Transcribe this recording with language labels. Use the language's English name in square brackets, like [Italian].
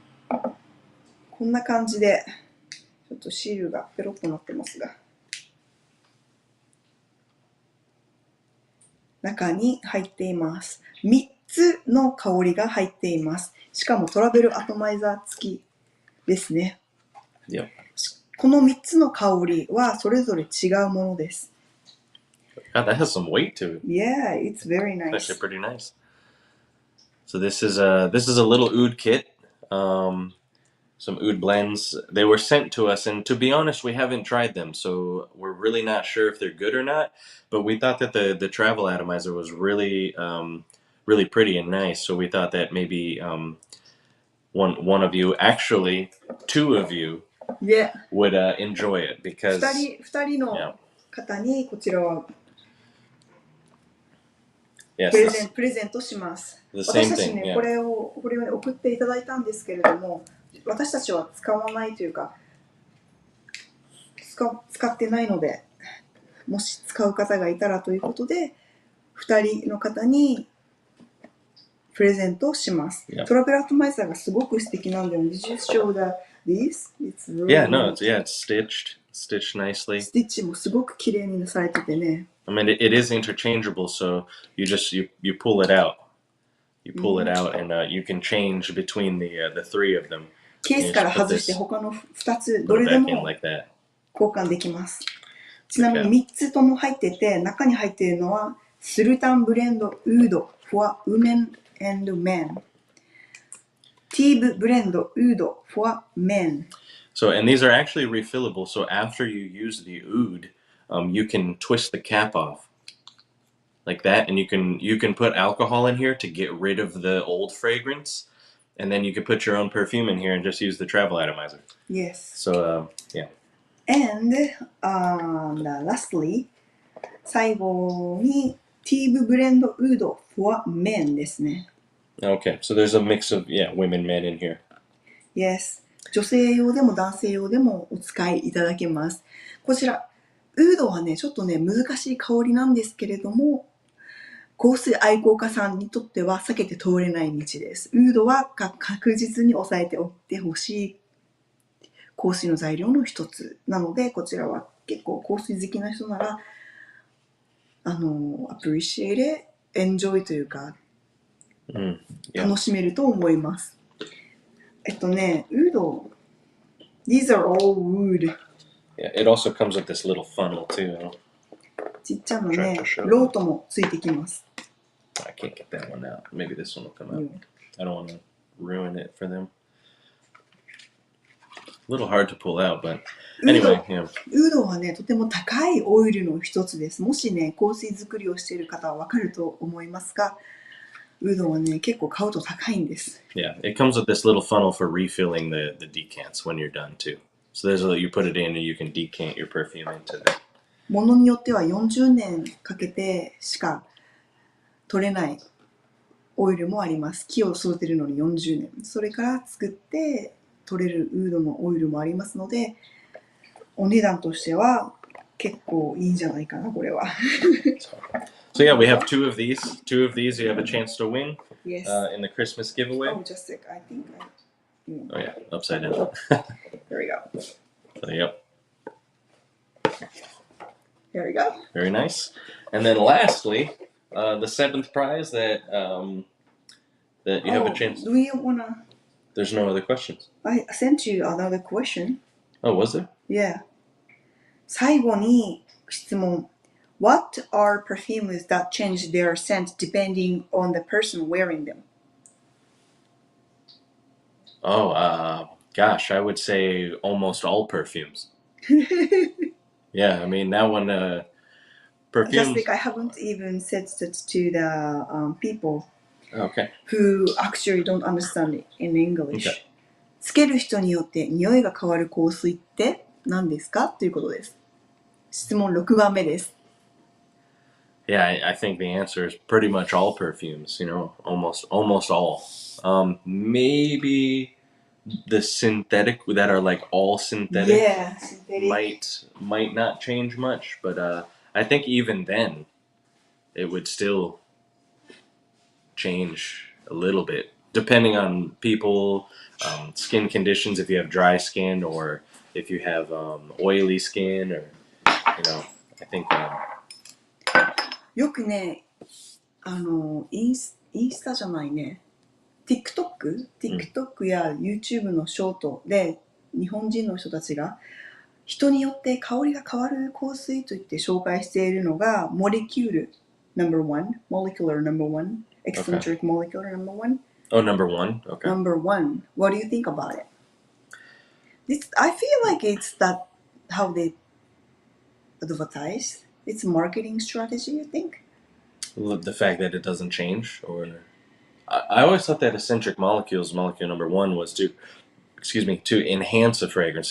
[Japanese] こんな感じで、ちょっとシールがペロッとなってますが、中に入っています。 3つの香りが入っています。しかもトラベルアトマイザー付きですね。この3つの香りはそれぞれ違うものです。 [English] God, that has some weight to it. Yeah, it's very nice. It's actually pretty nice. So this is a little oud kit. Some oud blends. They were sent to us, and to be honest, we haven't tried them, so we're really not sure if they're good or not. But we thought that the travel atomizer was really pretty and nice. So we thought that maybe one of you, actually 2 of you, would enjoy it because [Japanese] 2人の方にこちらはプレゼントします。私たちね、これを送っていただいたんですけれども、私たちは使わないというか、使ってないので、もし使う方がいたらということで、2人の方にプレゼントします。トラベルアトマイザーがすごく素敵なんだよね。 [English] Did you show this? It's really it's stitched nicely. [Japanese] スティッチもすごく綺麗になされててね。 [English] I mean, it is interchangeable, so you pull it out. You pull it out, and you can change between the 3 of them. [Japanese] ケースから外して他の2つどれでも交換できます。ちなみに3つとも入ってて、中に入っているのはスルタンブレンドウード [English] for women and men。 [Japanese] ティーブブレンドウード [English] for men。 So, and these are actually refillable. So after you use the oud, you can twist the cap off like that, and you can put alcohol in here to get rid of the old fragrance, and then you can put your own perfume in here and just use the travel atomizer. Yes. So And lastly, [Japanese] 最後にティーブブレンドウード [English] for men [Japanese] ですね。 [English] Okay, so there's a mix of women, men in here. Yes. [Japanese] 女性用でも男性用でもお使いいただけます。こちらウードはね、ちょっとね、難しい香りなんですけれども、香水愛好家さんにとっては避けて通れない道です。ウードは確実に押さえておいてほしい香水の材料の一つなので、こちらは結構香水好きな人なら、 [English] appreciate it, enjoy [Japanese] というか、楽しめると思います。 [English] ウード、these are all wood. Yeah, it also comes with this little funnel too. [Japanese] ちっちゃなね、ロートもついてきます。 [English] I can't get that one out. Maybe this one will come out. I don't want to ruin it for them. A little hard to pull out, but anyway, yeah. [Japanese] ウードはね、とても高いオイルの一つです。もしね、香水作りをしている方はわかると思いますが、ウードはね、結構買うと高いんです。 [English] Yeah, it comes with this little funnel for refilling the decants when you're done too.So you put it in and you can decant your perfume into it. [Japanese] ものによっては40年かけてしか取れないオイルもあります。木を育てるのに40年。それから作って取れるウードのオイルもありますので、お値段としては結構いいんじゃないかな、これは。 [English] So yeah, we have two of these. Two of these you have a chance to win Yes. in the Christmas giveaway. Oh, just a sec. I think Oh yeah, upside down. There we go. So, yep, There we go. very nice. And then lastly, the seventh prize that you have a chance. Do you wanna? There's no other questions. I sent you another question. Oh, was there? Yeah. [Japanese] 最後に質問。 [English] What are perfumes that change their scent depending on the person wearing them? Oh, gosh, I would say almost all perfumes. Yeah, I mean that one. Just Perfumes. like I haven't even said that to the people Okay. who actually don't understand it in English. Okay. [Japanese] つける人によって匂いが変わる香水って何ですかということです。質問6番目です。 [English] Yeah, I think the answer is pretty much all perfumes. You know, almost all. Maybe the synthetic that are like all synthetic. Yeah, synthetic. Might not change much, but I think even then it would still change a little bit depending on people, skin conditions. If you have dry skin or if you have oily skin, or I think. [Japanese] よくね、インスタじゃないね、TikTok や YouTube のショートで日本人の人たちが人によって香りが変わる香水といって紹介しているのがモレキュール No.1 Molecular No.1 Eccentric Molecular No.1 [English] Oh, No.1. Okay. No.1 What do you think about it? I feel like it's that how they advertise. It's a marketing strategy, you think? The fact that it doesn't change, or I always thought that eccentric molecule No.1 was to enhance a fragrance.